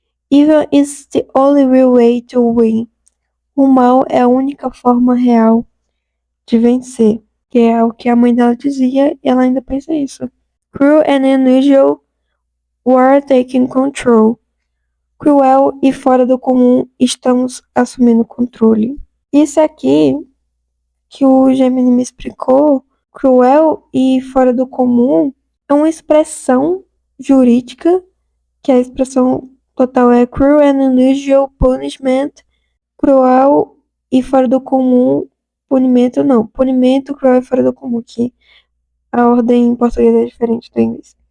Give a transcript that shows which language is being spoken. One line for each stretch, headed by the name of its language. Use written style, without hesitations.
English: Evil is the only real way to win.
Portuguese: O mal é a única forma real de vencer, que é o que a mãe dela dizia, e ela ainda pensa isso.
English: Cruel and unusual were taking control.
Portuguese: Cruel e fora do comum, estamos assumindo controle. Isso aqui que o Gemini me explicou, cruel e fora do comum, é uma expressão jurídica, que a expressão total é
English: cruel and unusual punishment,
Portuguese: cruel e fora do comum, punimento não, punimento, cruel e fora do comum, que a ordem em português é diferente do inglês.